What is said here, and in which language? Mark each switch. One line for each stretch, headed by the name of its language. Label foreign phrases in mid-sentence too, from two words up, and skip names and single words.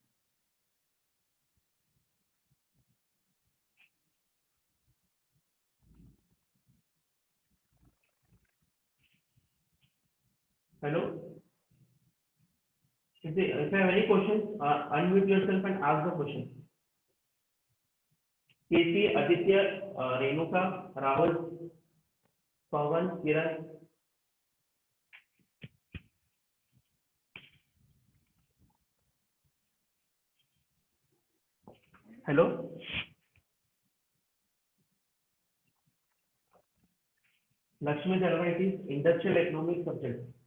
English: Hello. If you have any questions, unmute yourself and ask the question. केसी, आदित्य, रेणुका, राहुल, पवन, किरण. Hello. Lakshmi Dharma, it is industrial economics subject.